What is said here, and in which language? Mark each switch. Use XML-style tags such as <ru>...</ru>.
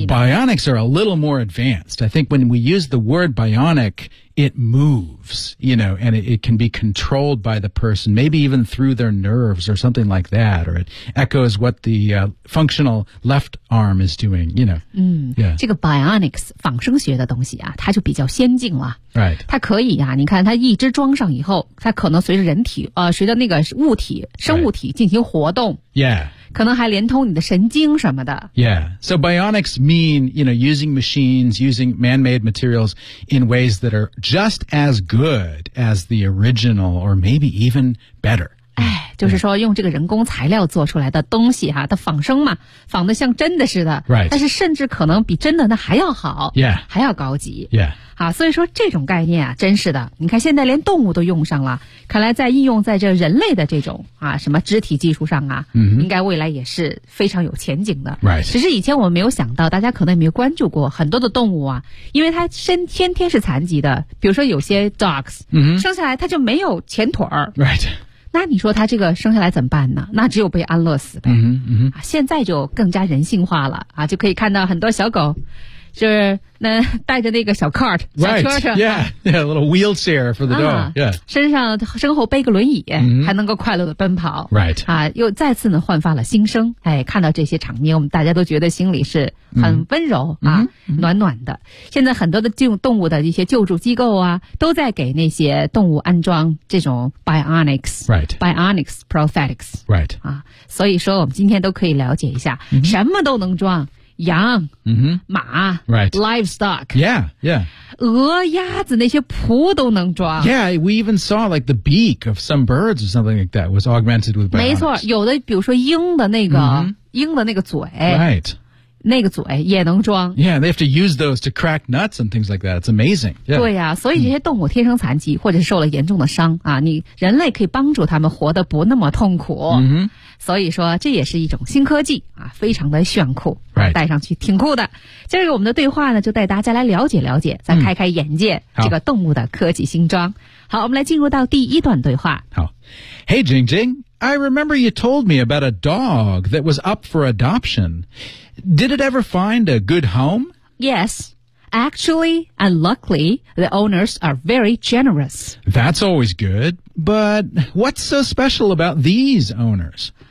<en>you know, Bionics are a little more advanced. I think when we use the word bionic, it moves, you know, and it can be controlled by the person, maybe even through their nerves or something like that, or it echoes what the、functional left arm is doing, you know.、嗯 yeah.</en> <zh>这个 bionics, 仿生学的东西啊它就比较先进了。</zh> <en>Right.</en> <zh>它可以啊你看它一只装上以后它可能随着人体随着那个物体生物体进行活动。</zh> <en>Right. Yeah.</en> <zh>可能还连通你的神经什么的。</zh> <en>Yeah. So bionics mean, you know, using machines, using man-made materials in ways that are just as good as the original or maybe even better.</en> <zh>哎，就是说用这个人工材料做出来的东西哈，它仿生嘛，仿得像真的似的。</zh> <en>Right.</en> <zh>但是甚至可能比真的那还要好。</zh> <en>Yeah.</en> <zh>还要高级。</zh> <en>Yeah.</en> <zh>啊，所以说这种概念啊，真是的。你看现在连动物都用上了，看来在应用在这人类的这种啊什么肢体技术上啊， mm-hmm. 应该未来也是非常有前景的。</zh> <en>Right.</en> <zh>只是以前我们没有想到，大家可能也没有关注过很多的动物啊，因为它先天是残疾的，比如说有些 dogs,、 mm-hmm. 生下来它就没有前腿儿。</zh> <en>Right.</en> <zh>那你说他这个生下来怎么办呢？那只有被安乐死呗。嗯嗯，现在就更加人性化了啊，就可以看到很多小狗，就是那带着那个小 cart、</zh> <en>right.</en> <zh>小车</zh> <en>是 yeah, yeah, a little wheelchair for the dog、啊、 yeah,</en> <zh>身后背个轮椅、 mm-hmm. 还能够快乐的奔跑</zh> <en>right</en> <zh>啊，又再次呢焕发了新生。哎，看到这些场面，我们大家都觉得心里是很温柔、 mm-hmm. 啊，暖暖的。现在很多的动物的一些救助机构啊，都在给那些动物安装这种 bionics</zh> <en>right bionics prosthetics right</en> <zh>啊，所以说我们今天都可以了解一下、 mm-hmm. 什么都能装羊、 mm-hmm. 马、</zh> <en>right. livestock yeah yeah</en> <zh>鹅鸭子那些蹼都能装</zh> <en>yeah we even saw like the beak of some birds or something like that was augmented with bionics</en> <zh>没错有的比如说鹰的那个、 mm-hmm. 鹰的那个嘴</zh> <en>right</en> <zh>那个嘴也能装</zh> <en>yeah they have to use those to crack nuts and things like that it's amazing、yeah.</en> <zh>对呀、啊、所以这些动物天生残疾、mm-hmm. 或者受了严重的伤啊，你人类可以帮助他们活得不那么痛苦、 mm-hmm. 所以说这也是一种新科技啊，非常的炫酷、</zh> <en>right.</en> <zh>戴上去挺酷的。今儿我们的对话呢就带大家来了解了解，再开开眼界、这个动物的科技新装。好，我们来进入到第一段对话。好。</zh> <en>Hey, Jing Jing, I remember you told me about a dog that was up for adoption. Did it ever find a good home? Yes. Actually, and luckily, the owners are very generous. That's always good. But what's so special about these owners?</en>